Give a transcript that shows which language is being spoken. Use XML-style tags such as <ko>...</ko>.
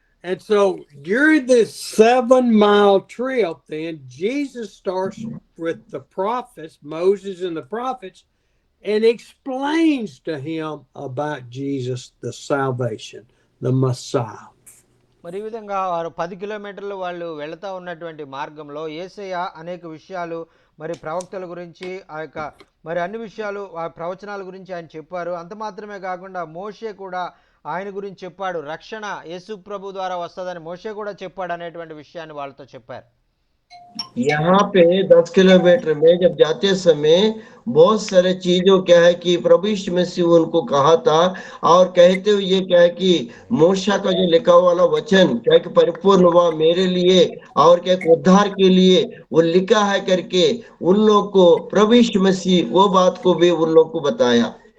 <en>And so during this 7-mile trip, then Jesus starts with the prophets, Moses and the prophets, and explains to him about Jesus, the salvation, the Messiah.</en> <te>మరి ఈ విధంగా వారు 10 కిలోమీటర్లు వాళ్ళు వెళతా ఉన్నటువంటి మార్గంలో యేసయ్య అనేక విషయాలు మరి ప్రవక్తల గురించి ఆ యొక్క మరి అన్ని విషయాలు ఆ ప్రవచనాల గురించి ఆయన చెప్పారు. అంత మాత్రమే కాకుండా మోషే కూడా ఆయన గురించి చెప్పాడు. రక్షణ యేసు ప్రభు ద్వారా వస్తుందని మోషే కూడా చెప్పాడు అనేటువంటి విషయాన్ని వాళ్ళతో చెప్పారు.</te> <hi>यहाँ पे 10 किलोमीटर में जब जाते समय बहुत सारे चीजों क्या है कि प्रभु यीशु मसीह उनको कहा था, और कहते हुए ये क्या है कि मूसा का जो लिखा वाला वचन क्या है कि परिपूर्ण हुआ मेरे लिए, और क्या है कि उद्धार के लिए वो लिखा है करके उन लोग को प्रभु यीशु मसीह वो बात को भी उन लोग को बताया।</hi>